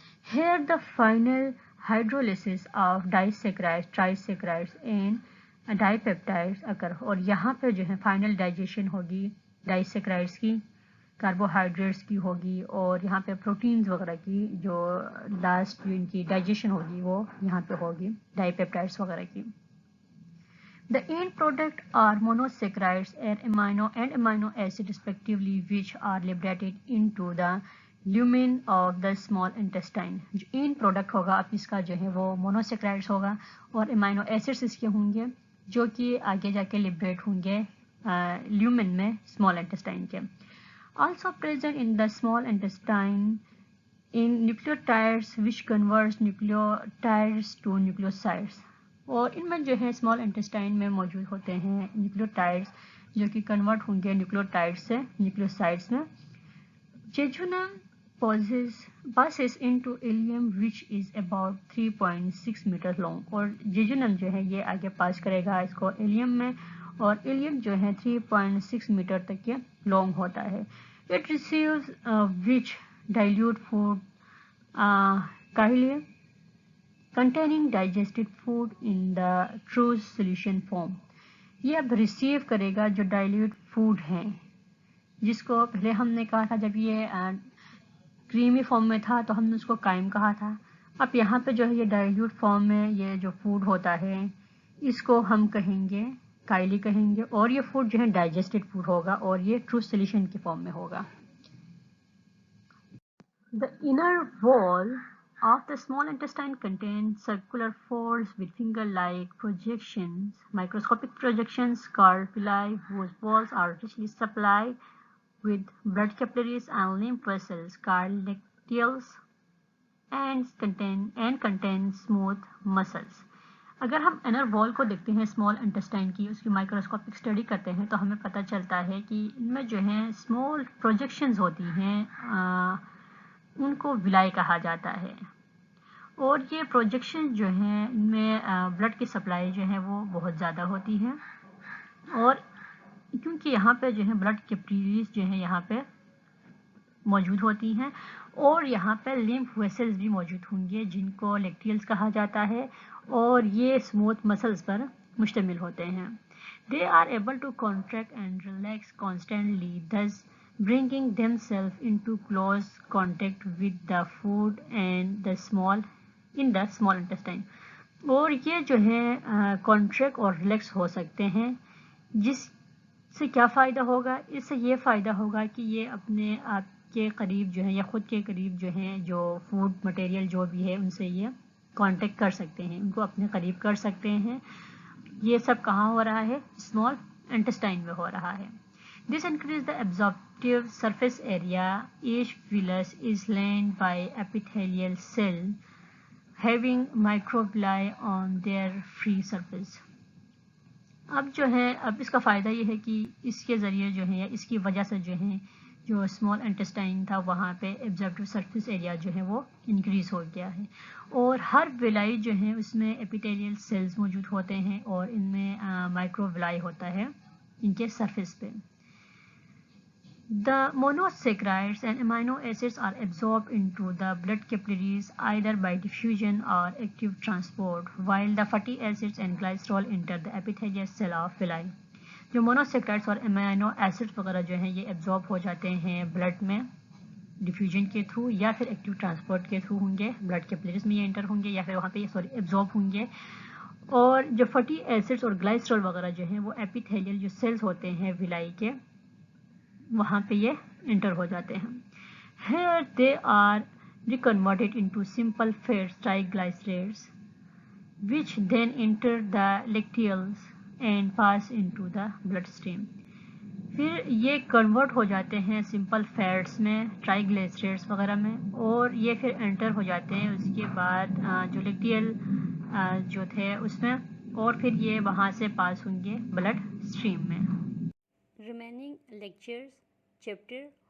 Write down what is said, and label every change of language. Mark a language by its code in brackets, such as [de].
[ur] Hair the final ہائیڈرولیسس of ڈائیسیکرائڈ، ٹرائیسیکرائڈس and die peptides اگر، اور یہاں پہ جو ہے فائنل ڈائجیشن ہوگی ڈائیسیکرائڈس کی، کاربوہائیڈریٹس کی ہوگی، اور یہاں پہ پروٹینز وغیرہ کی جو لاسٹ جو ان کی ڈائجیشن ہوگی وہ یہاں پہ ہوگی ڈائی پیپٹائڈس وغیرہ کی. [en] The end product are monosaccharides and amino acid respectively, which are liberated into the lumen of the small intestine. [ur] جو end product ہوگا اب اس کا جو ہے وہ monosaccharides ہوگا اور amino acids اس کے ہوں گے جو کہ آگے جا کے لبریٹ ہوں گے lumen میں small intestine کے. [en] Also present in the small intestine in nucleotides which converts nucleotides to nucleosides. [ur] اور ان میں جو ہے اسمال انٹسٹائن میں موجود ہوتے ہیں نیوکلیوٹائڈز جو کہ کنورٹ ہوں گے نیوکلیوٹائڈ سے نیوکلیوسائڈس میں. جیجونم [en] passes into ileum which is about 3.6 metre long, [ur] اور جیجونم جو ہے یہ آگے پاس کرے گا اس کو ایلیم میں، اور ایلیم جو ہے 3.6 میٹر تک کے لانگ ہوتا ہے. [en] It receives which dilute food chyle containing digested food in the true solution form. [ur] یہ اب ریسیو کرے گا جو ڈائلیوٹ فوڈ ہیں، جس کو پہلے ہم نے کہا تھا جب یہ کریمی فارم میں تھا تو ہم نے اس کو قائم کہا تھا. اب یہاں پہ جو ہے یہ ڈائلیوٹ فارم میں یہ جو فوڈ ہوتا ہے اس کو ہم کہیں گے کائلی کہیں گے، اور یہ فوڈ جو ہے ڈائجسٹڈ فوڈ ہوگا اور یہ ٹرو سولوشن کی فارم میں ہوگا. [en] The inner wall of the small intestine contains circular folds with finger-like projections, microscopic projections called villi, whose walls are richly supplied with blood capillaries and lymph vessels called lacteals and contain smooth muscles. [ur] اگر ہم inner وال کو دیکھتے ہیں small intestine کی، اس کی microscopic study کرتے ہیں تو ہمیں پتہ چلتا ہے کہ ان میں جو ہیں اسمال پروجیکشنز ہوتی ہیں، ان کو ولائی کہا جاتا ہے. اور یہ پروجیکشن جو ہیں ان میں بلڈ کی سپلائی جو ہے وہ بہت زیادہ ہوتی ہے، اور کیونکہ یہاں پہ جو ہے بلڈ کیپیلریز جو ہیں یہاں پہ موجود ہوتی ہیں، اور یہاں پہ لیمف ویسلز بھی موجود ہوں گے جن کو لیکٹیلز کہا جاتا ہے، اور یہ اسموتھ مسلز پر مشتمل ہوتے ہیں. [en] They are able to contract and relax constantly, thus bringing themselves into close contact with the food and the small intestine. [ur] اور یہ جو ہے کانٹریکٹ اور ریلیکس ہو سکتے ہیں، جس سے کیا فائدہ ہوگا؟ اس سے یہ فائدہ ہوگا کہ یہ اپنے آپ کے قریب جو ہے یا خود کے قریب جو ہیں جو فوڈ مٹیریل جو بھی ہے ان سے یہ کانٹیکٹ کر سکتے ہیں، ان کو اپنے قریب کر سکتے ہیں. یہ سب کہاں ہو رہا ہے؟ اسمال انٹسٹائن میں ہو رہا ہے. [en] This increases the absorptive surface area. Each villus is lined by epithelial cell having microvilli on their free surface. [ur] اب جو ہے اب اس کا فائدہ یہ ہے کہ اس کے ذریعے جو ہے اس کی وجہ سے جو ہے جو اسمال انٹسٹائن تھا وہاں پہ ایبزاربٹیو سرفیس ایریا جو ہے وہ انکریز ہو گیا ہے، اور ہر ولائی جو ہے اس میں ایپیتیلیل سیلز موجود ہوتے ہیں اور ان میں مائکرو ولائی ہوتا ہے ان کے سرفیس پہ. [en] The monosaccharides and amino acids are absorbed into the blood capillaries either by diffusion or active transport, while the fatty acids and glycerol enter the epithelial cell of villi. [ur] جو مونوسیکرائڈس اور amino acid وغیرہ جو ہیں یہ absorb ہو جاتے ہیں blood میں diffusion کے تھرو یا پھر ایکٹیو ٹرانسپورٹ کے تھرو ہوں گے، بلڈ کیپیلریز میں یہ انٹر ہوں گے یا پھر وہاں پہ ایبزارب ہوں گے. اور جو فیٹی ایسڈس اور گلائسرول وغیرہ جو ہیں وہ ایپیتھیلیل جو سیلز ہوتے ہیں ولائی کے وہاں پہ یہ انٹر ہو جاتے ہیں. [en] Here they are reconverted into simple fats triglycerides which then enter the lacteals and pass into the bloodstream. [ur] پھر یہ کنورٹ ہو جاتے ہیں سمپل فیٹس میں، ٹرائیگلیسرائڈس وغیرہ میں، اور یہ پھر انٹر ہو جاتے ہیں اس کے بعد جو لیکٹیل جو تھے اس میں، اور پھر یہ وہاں سے پاس ہوں گے بلڈ اسٹریم میں. [en] Remaining lectures, chapter